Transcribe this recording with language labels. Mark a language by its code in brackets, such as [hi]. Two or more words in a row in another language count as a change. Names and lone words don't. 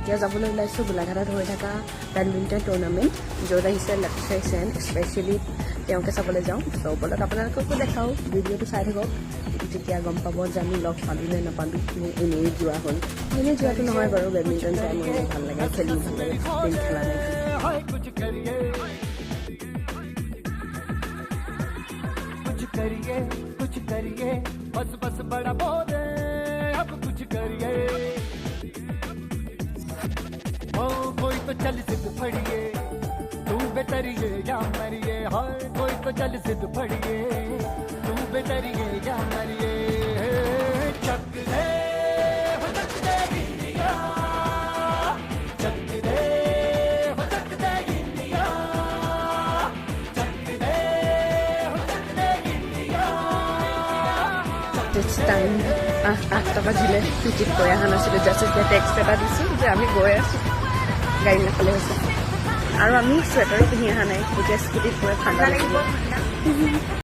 [as] এতিয়া যাবলৈ ওলাইছোঁ গোলাঘাটত হৈ থকা বেডমিণ্টন টুৰ্ণামেণ্ট য'ত আহিছে লক্ষ্য সেন স্পেচিয়েলি তেওঁকে চাবলৈ যাওঁ চ' বলক আপোনালোককো দেখাওঁ ভিডিঅ'টো চাই থাকক তেতিয়া গম পাব যে আমি লগ পালোঁ নে নাপালোঁ নে এনেই যোৱা হ'ল এনেই যোৱাটো নহয় বাৰু বেডমিণ্টন চাই মোৰ ভাল লাগে খেলি ভাল লাগে দিন খেলা নাই [hi] कुछ करिए बस बस बड़ा बोले अब कुछ करिए ओ कोई तो चल सिद्ध फड़िए तू बेतरिए या मरिए हाय कोई तो चल सिद्ध फड़िए तू बेतरिए या मरिए चक दे हो चक दे इंडिया चक दे हो चक दे इंडिया चक दे हो चक दे इंडिया [en] It's time [as] 8টা বাজিলে টিকেট কৰি অহা নাছিলোঁ জাষ্ট এতিয়া টেক্সট এটা দিছোঁ যে আমি গৈ আছোঁ গাড়ী নাপালে হৈছে আৰু আমি চুৱেটাৰো পিন্ধি অহা নাই এতিয়া স্কুটিত গৈ ঠাণ্ডা লাগিব